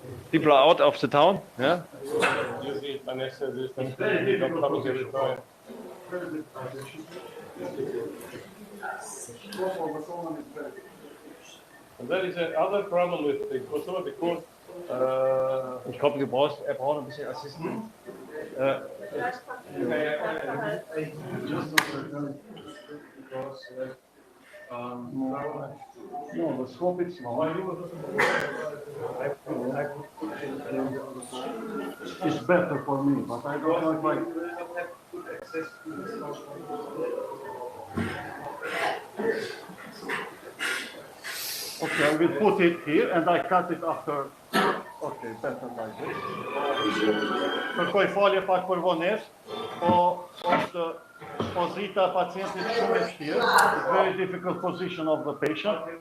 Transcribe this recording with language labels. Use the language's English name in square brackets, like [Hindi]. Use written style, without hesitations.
[English] People are out of the town. Yeah. usually anesthesia is not coming every time. And there is another problem with the Kosovo because [German] Ich glaube, er braucht ein bisschen Assisten. [English] No, the scope is small. It's better for me, but I don't know if I... Okay, I will put it here and I cut it after. Okay, better like this. [Albanian] Kërkoj falje pak për vonesë, po është pozita e pacientit shumë e vështirë. [English] It's very difficult position of the patient.